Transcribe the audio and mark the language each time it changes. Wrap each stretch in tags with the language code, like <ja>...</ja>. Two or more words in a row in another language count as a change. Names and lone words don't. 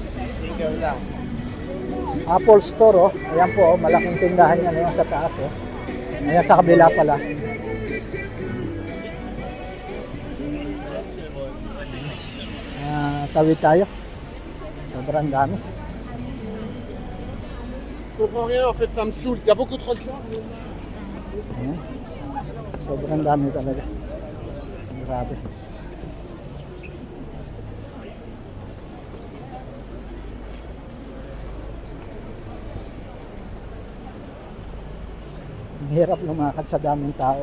<tl>Apple Store, oh. Ayan po, oh, malaking tindahan niya na yan sa taas, oh. Ayan sa kabila pala. Tawid tayo. Sobrang dami.</tl> <fr>Je comprends rien en fait, ça me saoule. Il y a beaucoup trop de gens.</fr> <tl>Ayan. Sobrang dami talaga. Grabe. Ang hirap lumakad sa daming tao.</tl>